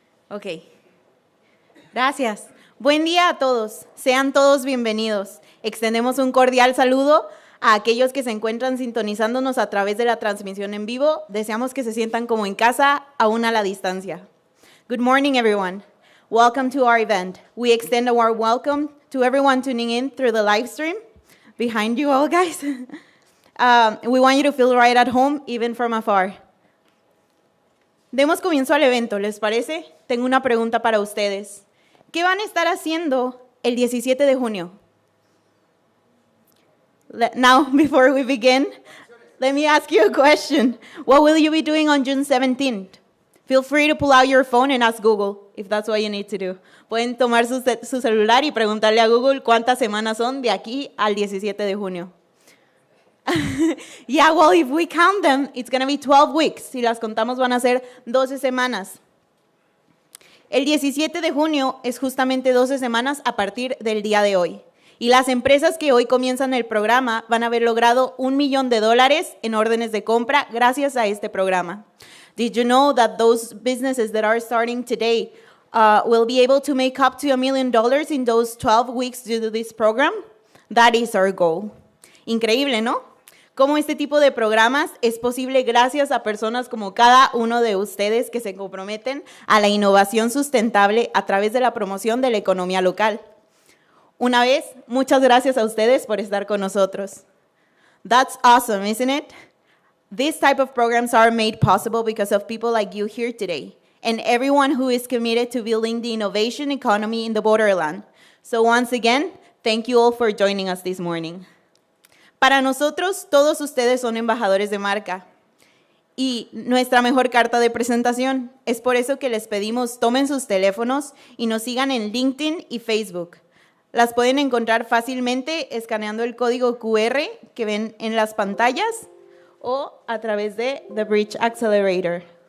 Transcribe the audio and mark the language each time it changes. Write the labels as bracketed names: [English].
[Spanish] Ok. Gracias. Buen día a todos. Sean todos bienvenidos. Extendemos un cordial saludo a aquellos que se encuentran sintonizándonos a través de la transmisión en vivo. Deseamos que se sientan como en casa, aún a la distancia. [English] Good morning, everyone. Welcome to our event. We extend a warm welcome to everyone tuning in through the live stream. Behind you all, guys. We want you to feel right at home, even from afar. [Spanish] Demos comienzo al evento, ¿les parece? Tengo una pregunta para ustedes. ¿Qué van a estar haciendo el 17 de junio? [English] Now, before we begin, let me ask you a question. What will you be doing on June 17th? Feel free to pull out your phone and ask Google, if that's what you need to do. [Spanish] Pueden tomar su celular y preguntarle a Google cuántas semanas son de aquí al 17 de junio. [English] Yeah, well, if we count them, it's going to be 12 weeks. [Spanish] Si las contamos, van a ser 12 semanas. El 17 de junio es justamente 12 semanas a partir del día de hoy. Y las empresas que hoy comienzan el programa van a haber logrado $1 millón en órdenes de compra gracias a este programa. [English] Did you know that those businesses that are starting today will be able to make up to $1 million in those 12 weeks due to this program? That is our goal. [Spanish] Increíble, ¿no? Cómo este tipo de programas es posible gracias a personas como cada uno de ustedes que se comprometen a la innovación sustentable a través de la promoción de la economía local. Una vez, muchas gracias a ustedes por estar con nosotros. [English] That's awesome, isn't it? These type of programs are made possible because of people like you here today and everyone who is committed to building the innovation economy in the borderland. So once again, thank you all for joining us this morning. [Spanish] Para nosotros, todos ustedes son embajadores de marca y nuestra mejor carta de presentación. Es por eso que les pedimos tomen sus teléfonos y nos sigan en LinkedIn y Facebook. Las pueden encontrar fácilmente escaneando el código QR que ven en las pantallas o a través de The Bridge Accelerator.